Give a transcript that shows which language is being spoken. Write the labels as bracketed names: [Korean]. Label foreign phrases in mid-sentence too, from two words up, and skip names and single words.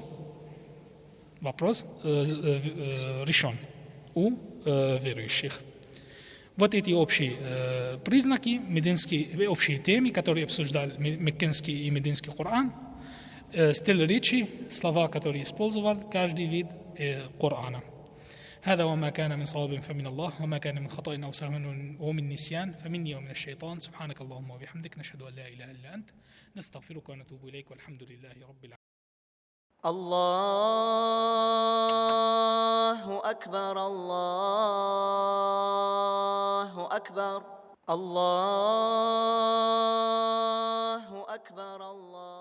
[Russian] Вопрос решен у верующих. Вот эти общие признаки, общие темы, которые обсуждали меккенский и мединский Коран, стиль речи, слова, которые использовал каждый вид Корана. [Arabic] هذا وما كان من صواب فمن الله وما كان من خطأ أو سهو ومن نسيان فمني ومن الشيطان سبحانك اللهم وبحمدك نشهد أن لا إله إلا أنت نستغفرك ونتوب إليك والحمد لله رب العالمين. الله أكبر الله أكبر الله أكبر الله